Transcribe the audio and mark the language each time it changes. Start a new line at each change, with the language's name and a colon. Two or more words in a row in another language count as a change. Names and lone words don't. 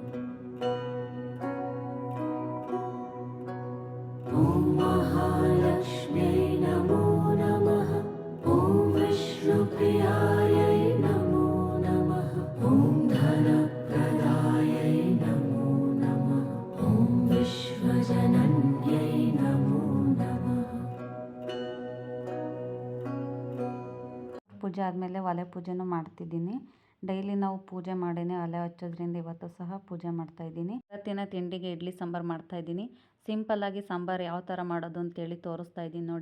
Sanskrit: ॐ महालक्ष्म्यै नमो नमः। ॐ विष्णुप्रियायै नमो नमः। ॐ धनप्रदायै नमो नमः। ॐ विश्वजनन्यै नमो नमः।
Kannada: ಪೂಜೆ ಆದಮೇಲೆ ಒಲೆ ಪೂಜೆನೂ ಮಾಡ್ತಿದ್ದೀನಿ. ಡೈಲಿ ನಾವು ಪೂಜೆ ಮಾಡೇನೆ ಒಲೆ ಹಚ್ಚೋದ್ರಿಂದ ಇವತ್ತು ಸಹ ಪೂಜೆ ಮಾಡ್ತಾಯಿದ್ದೀನಿ. ಇವತ್ತಿನ ತಿಂಡಿಗೆ ಇಡ್ಲಿ ಸಾಂಬಾರು ಮಾಡ್ತಾಯಿದ್ದೀನಿ. ಸಿಂಪಲ್ಲಾಗಿ ಸಾಂಬಾರು ಯಾವ ಥರ ಮಾಡೋದು ಅಂತೇಳಿ ತೋರಿಸ್ತಾ ಇದ್ದೀನಿ ನೋಡಿ.